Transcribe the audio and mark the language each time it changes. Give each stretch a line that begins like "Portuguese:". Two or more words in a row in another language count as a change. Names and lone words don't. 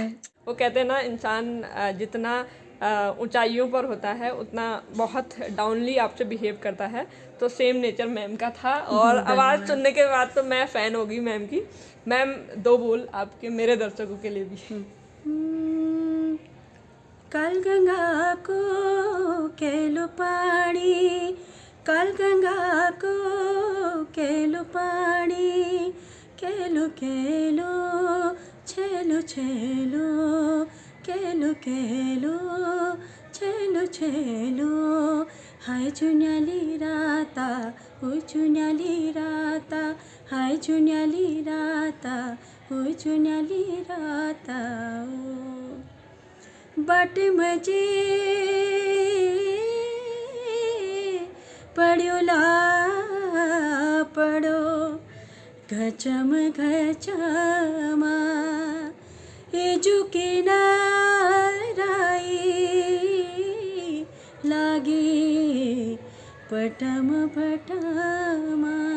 Hindi: वो कहते हैं ना इंसान जितना ऊंचाइयों पर होता है उतना बहुत डाउनली आपसे बिहेव करता है तो
English: same nature
Hindi: मैम का था और आवाज़ सुनने के बाद तो मैं फ़ैन हो गई मैम की। मैम दो बोल आपके मेरे दर्शकों के लिए भी।
Kumaoni: काल गंगा को केलो पानी, काल गंगा को केलो पानी, केलो केलो छेलो छेलो, केलो केलो छेलो छेलो। हाय चुन्याली राता ओ चुन्याली राता, हाय चुन्याली राता ओ चुन्याली राता। बाट मजे पड्यो ला पडो घचम घचमा एजुके नाराई लागे पटम पटमा।